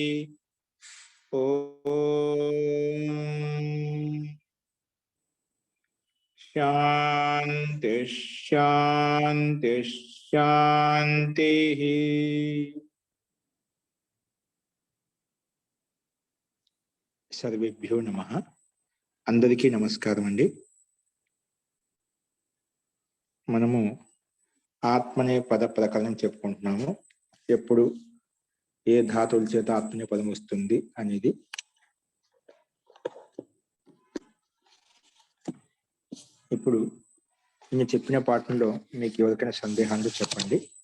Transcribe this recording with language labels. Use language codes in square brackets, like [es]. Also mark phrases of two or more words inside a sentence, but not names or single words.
[sa] ओम शांति शांति शांति। सर्वेभ्यो नमः। [te] అందరికీ నమస్కారం అండీ। మనము ఆత్మనే పద ప్రకరణం చెప్పుకుంటున్నాము. ఎప్పుడు ఏ ధాతువుల చేత ఆత్మనే పదం వస్తుంది అనేది. ఇప్పుడు నేను చెప్పిన పాఠంలో మీకు ఎవరికైనా సందేహాలు చెప్పండి.